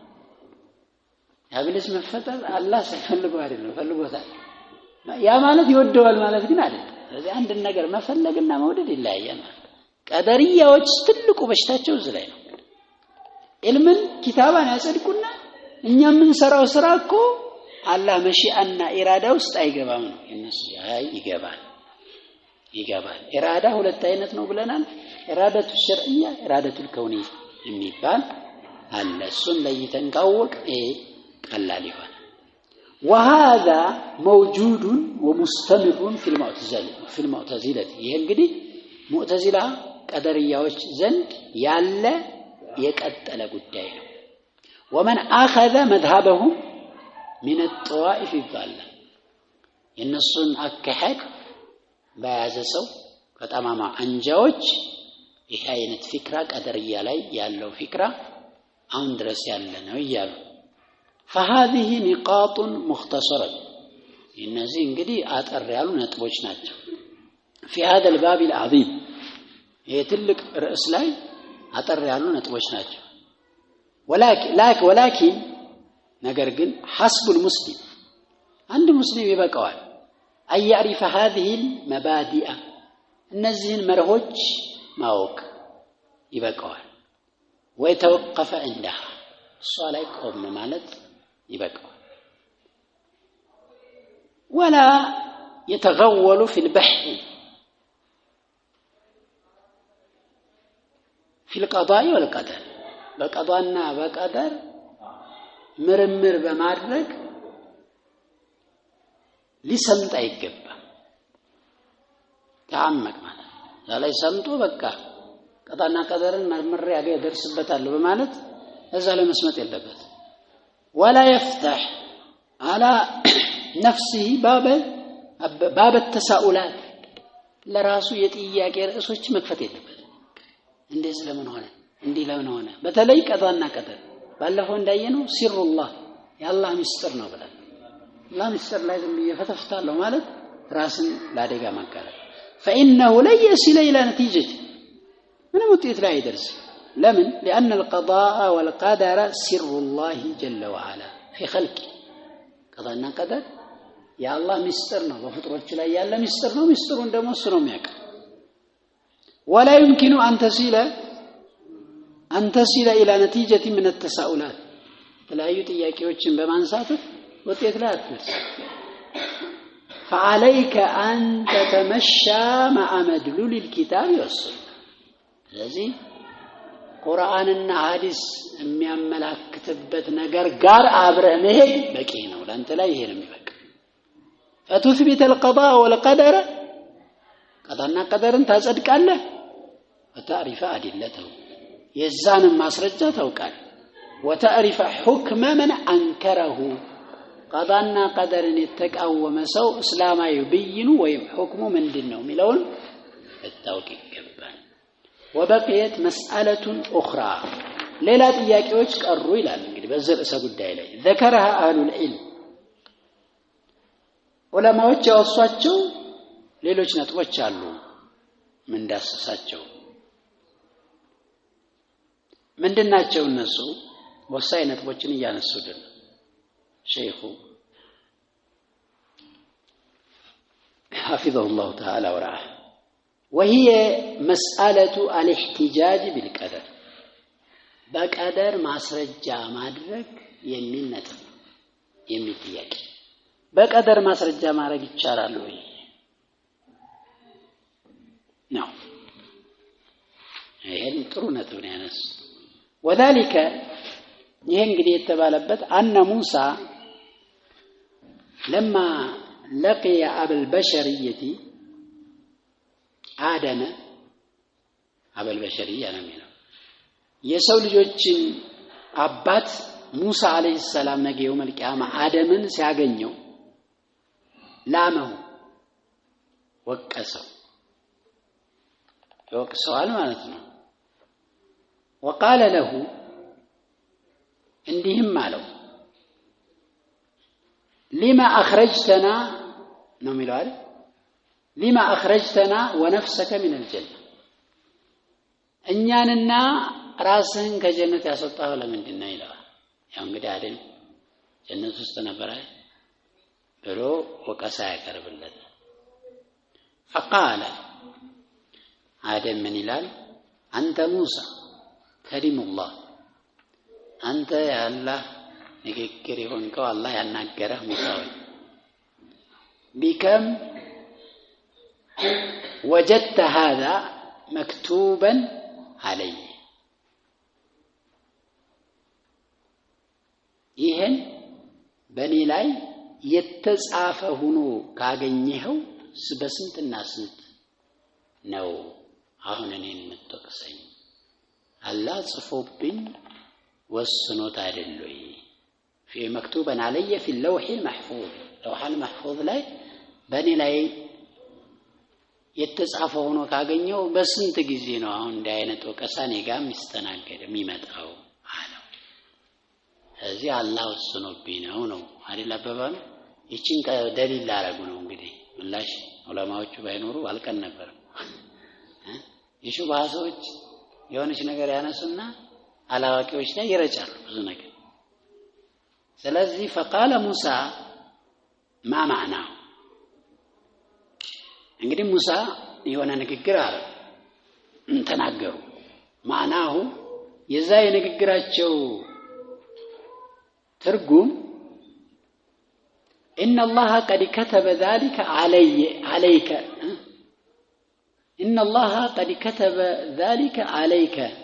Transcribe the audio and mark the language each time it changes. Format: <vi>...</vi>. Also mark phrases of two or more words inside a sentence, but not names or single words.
<am>ኢብሊስ መፈጠር አላህ ሳይፈልገው አይደለም ፈልጎታል። ያ ማለት ይወደዋል ማለት ግን አይደለም። ስለዚህ አንድ ነገር መፈለግና መውደድ ይለያያል ማለት። ቀደርያዎች ትልቁ በሽታቸው እዚህ ላይ ነው። ኢልምን ኪታባን ያጸድቁና እኛ ምን ሰራው ስራ እኮ አላህ መሺአና ኢራዳ ውስጥ አይገባም ነው እነሱ። ይገባል። ኢራዳ ሁለት አይነት ነው ብለናል።</am> <ar>إرادة شرعية إرادة كونية</ar> <am>የሚባል አለ። እሱን ለይተን ካወቅ ቀላል ይሆናል። وهذا</am> <ar>موجود ومستمر في المعتزلة</ar> <am>ይሄ እንግዲህ ሙዕተዚላ ቀደርያዎች ዘንድ ያለ የቀጠለ ጉዳይ ነው። ومن</am> <ar>اخذ مذهبهم من الطوائف</ar> <am>ይባላል። የነሱን አካሄድ በያዘ ሰው ከጠማማ አንጃዎች ይሄ አይነት ፍክራ ቀደርያ ላይ ያለው ፍክራ አሁን ድረስ ያለ ነው ይያሉ።</am> <ar>فهذه نقاط مختصرة</ar> <am>እነዚህ እንግዲህ አጠር ያሉ ነጥቦች ናቸው።</am> <ar>في هذا الباب العظيم</ar> <am>የትልቅ ርዕስ ላይ አጠር ያሉ ነጥቦች ናቸው። ولكن ነገር ግን</am> <ar>حسب المسلم</ar> <am>አንድ ሙስሊም ይበቃዋል</am> <ar>أن يعرف هذه المبادئ</ar> <am>እነዚህን መርሆች ማወቅ ይበቃዋል።</am> <ar>ويتوقف عندها</ar> <am>እሷ ላይ ቆም ማለት ይበቃዋል።</am> <ar>ولا يتغول في البحث في القضاء والقدر</ar> <am>በቀዷና በቀደር ምርምር በማድረግ ሊሰምጥ አይገባም። ተአመቅ ማለት ላይ ሰምጦ በቃ ቀዷና ቀደርን መርምር ያደርስበታል በማለት እዛ ላይ መስመጥ የለበት።</am> <ar>ولا يفتح على نفسه باب التساؤلات</ar> <am>ለራሱ የጥያቄ ርዕሶች መክፈት የለበት። እንደዚህ ለምን ሆነ በተለይ ቀዷና ቀደር ባለፈው እንዳየነው ሲሩላህ የአላህ ምስጢር ነው ብለን አላህ ምስጢር ላይ ዝም ይፈተፍታለሁ ማለት ራስን ለአደጋ ማጋለጥ።</am> <ar>فإنه لا يصل إلى نتيجة</ar> <am>ምንም ውጤት ላይ አይደርስ። لمن؟</am> <ar>لأن القضاء والقدر سر الله جل وعلا في خلقه قضاءنا قدر يا الله مستر</ar> <am>ነው በፍጥሮች ላይ ያለ ሚስጥር ነው። ሚስጥሩን ደግሞ እሱ ነው የሚያውቀው።</am> <ar>ولا يمكن أن تصل إلى نتيجة من التساؤلات</ar> <am>የተለያዩ ጥያቄዎችን በማንሳት ውጤት ላይ አትደርስ።</am> <ar>فعليك أن تتمشى مع مدلول الكتاب والسنة</ar> <am>ስለዚህ ቁርአንና ሐዲስ የሚያመላክትበት ነገር ጋር አብረህ መሄድ በቂ ነው። ለአንተ ላይ ይሄ ነው የሚበቃ።</am> <ar>فتثبت القضاء والقدر</ar> <am>ቀዳና ቀደርን ታጸድቃለህ።</am> <ar>وتعرف أدلته</ar> <am>የዛን ማስረጃ ታውቃለህ።</am> <ar>وتعرف حكم من أنكره</ar> <am>ቀዳና ቀደርን የተቃወመ ሰው እስላማዊ ብይኑ ወይም ሁክሙ ምንድነው የሚለውን ልታውቅ ይገባል።</am> <ar>وبقيت مسألة أخرى</ar> <am>ሌላ ጥያቄዎች ቀሩ ይላል እንግዲህ በዚህ ርዕሰ ጉዳይ ላይ</am> <ar>ذكرها اهل العلم</ar> <am>ዑለማዎች ያወሷቸው ሌሎች ነጥቦች አሉ ምን ዳሰሳቸው ምንድናቸው እነሱ ወሳኝ ነጥቦችን ያነሱልን ሼኹ</am> <ar>حفظه الله تعالى ورعاه وهي مسألة الاحتجاج بالقدر</ar> <am>በቀደር ማስረጃ ማድረግ የሚል ነጥብ የሚል ጥያቄ በቀደር ማስረጃ ማድረግ ይቻላል ወይ ነው ይሄን ጥሩ ነጥብ ነው ያነሱ وذلك ይሄ እንግዲህ የተባለበት</am> <ar>أن موسى لما لقي أبا البشرية آدم أبا البشرية</ar> <am>ነው የሰው ልጆችን አባት ሙሳ</am> <ar>عليه السلام</ar> <am>ነገ</am> <ar>يوم القيامة</ar> <am>አደምን ሲያገኘው ላመው ወቀሰው ይወቅሰዋል ማለት ነው</am> <ar>وقال له</ar> <am>እንዲህም አለው</am> <ar>لما أخرجتنا</ar> <am>ነው የሚለው አይደል</am> <ar>لما أخرجتنا ونفسك من الجنة</ar> <am>እኛንና ራስህን ከጀነት ያስወጣኸው ለምንድን ነው ይላል ያው እንግዲህ አይደል ጀነት ውስጥ ነበር ብሎ ወቀሳ ያቀርብለት</am> <ar>فقال آدم من</ar> <am>ይላል አንተ ሙሳ ከሪሙላህ አንተ ያላህ ንግግር ይሆንከው አላህ ያናገረህ ሙሳ ወይ</am> <ar>بكم وجدت هذا مكتوبا عليه</ar> <am>ይሄን በኔ ላይ የተጻፈ ሆኖ ካገኘኸው በስንትና ስንት ነው አሁን እኔን የምትወቅሰኝ አላህ ጽፎብኝ ወስኖት አይደለይ</am> <ar>في مكتوبا علي في اللوح المحفوظ لوح المحفوظ</ar> <am>ላይ በኔ ላይ የተጻፈ ሆኖ ካገኘው በስንት ጊዜ ነው አሁን እንደ አይነት ወቀሳ እኔ ጋር የሚስተናገድ የሚመጣው አለው እዚህ አላህ ወስኖብኝ ነው አይደል አባባሉ ይቺን ደሊል አረጉ ነው እንግዲህ ወላሂ ዑለማዎቹ ባይኖሩ አልቀን ነበር የሹብሃ ሰዎች የሆነች ነገር ያነሱና አላዋቂዎች ላይ ይረጫሉ ብዙ ነገር ስለዚህ</am> <ar>فقال موسى ما معناه</ar> <am>እንግዲህ ሙሳ የሆነ ንግግር አለ ተናገሩ ማናሁ የዛ የንግግራቸው ትርጉም</am> <ar>ان الله قد كتب ذلك عليك ان الله قد كتب ذلك عليك</ar>